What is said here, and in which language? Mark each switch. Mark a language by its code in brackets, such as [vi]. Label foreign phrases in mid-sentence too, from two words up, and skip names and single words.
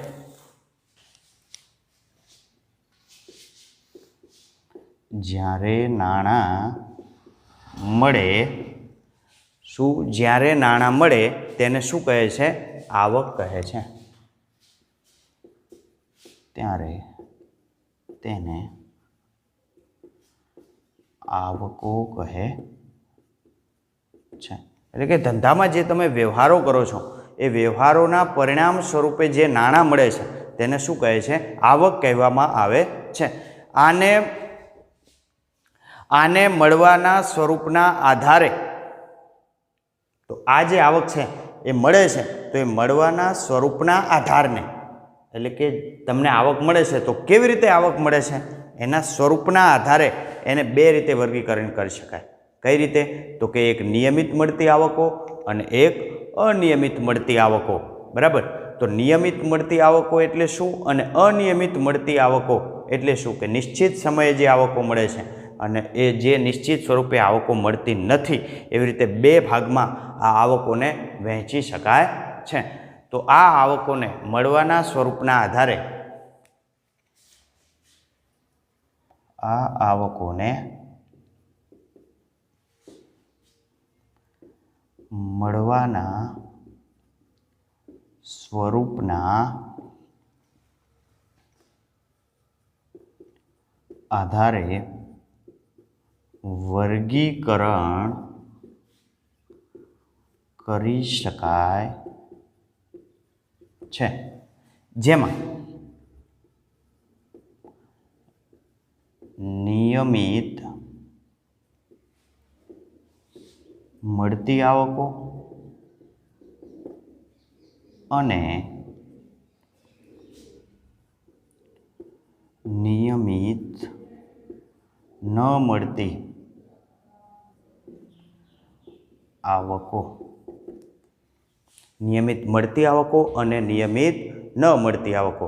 [gu] જ્યારે નાણાં મળે તેને શું કહે છે? આવક કહે છે। ત્યારે તેને આવકો કહે છે। એટલે કે ધંધામાં જે તમે વ્યવહારો કરો છો એ વ્યવહારોના પરિણામ સ્વરૂપે જે નાણાં મળે છે તેને શું કહે છે? આવક કહેવામાં આવે છે। આને મળવાના સ્વરૂપના આધારે તો આ જે આવક છે એ મળે છે તો એ મળવાના સ્વરૂપના આધારને એટલે કે તમને આવક મળે છે તો કેવી રીતે આવક મળે છે એના સ્વરૂપના આધારે એને બે રીતે વર્ગીકરણ કરી શકાય। કઈ રીતે? તો કે એક નિયમિત મળતી આવકો અને એક અનિયમિત મળતી આવકો। બરાબર। તો નિયમિત મળતી આવકો એટલે શું અને અનિયમિત મળતી આવકો એટલે શું? કે નિશ્ચિત સમયે જે આવકો મળે છે અને એ જે નિશ્ચિત સ્વરૂપે આવકો મળતી નથી એવી રીતે બે ભાગમાં આ આવકોને વહેંચી શકાય છે। તો આ આવકોને મળવાના સ્વરૂપના આધારે મળવાના સ્વરૂપના આધારે વર્ગીકરણ કરી શકાય છે। જેમાં નિયમિત મળતી આવકો અને નિયમિત ન મળતી આવકો નિયમિત મળતી આવકો અને નિયમિત ન મળતી આવકો।